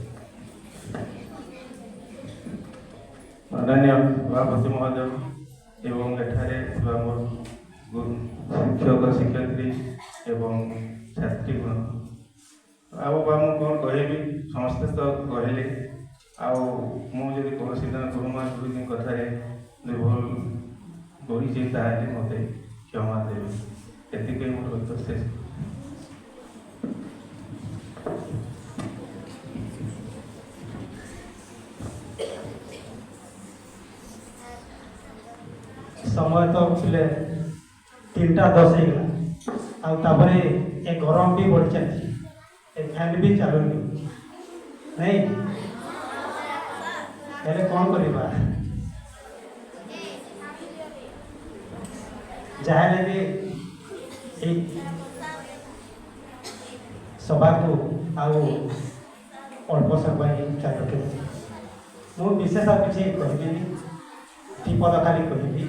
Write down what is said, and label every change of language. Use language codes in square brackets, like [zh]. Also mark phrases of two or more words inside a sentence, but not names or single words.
[or] ମାନନୀୟ ସଭାପତି ମହୋଦୟ ଏବଂ ଏଠାରେ ଥିବା ମୋର ଶିକ୍ଷକ ଶିକ୍ଷୟିତ୍ରୀ ଏବଂ ଛାତ୍ରୀଗଣ, ଆଉ ମୁଁ କ'ଣ କହିବି, ସମସ୍ତେ ତ କହିଲେ। ଆଉ ମୁଁ ଯଦି କୌଣସି ଗୁରୁମା ଗୁରୁଜୀଙ୍କ କଥାରେ ଭୁଲ କହିଛି ତାହେଲେ ମୋତେ କ୍ଷମା ଦେବେ। ଏତିକି ମୋର ଶେଷ। [hi] समय तो थे [or] 3:10 ହେଇଗଲା ଆଉ ତାପରେ ଏ ଗରମ ବି ବଢ଼ି ଚାଲିଛି, ଏ ଫ୍ୟାନ୍ ବି ଚାଲୁନି ନାଇଁ, ହେଲେ କ'ଣ କରିବା? ଯାହାହେଲେ ବି ଏଇ ସଭାକୁ ଆଉ ଅଳ୍ପ ସମୟ ଚାଲୁ ମୁଁ ବିଶେଷ ଆଉ କିଛି କହିବିନି, ବିପଦ ଖାଲି କହିବି।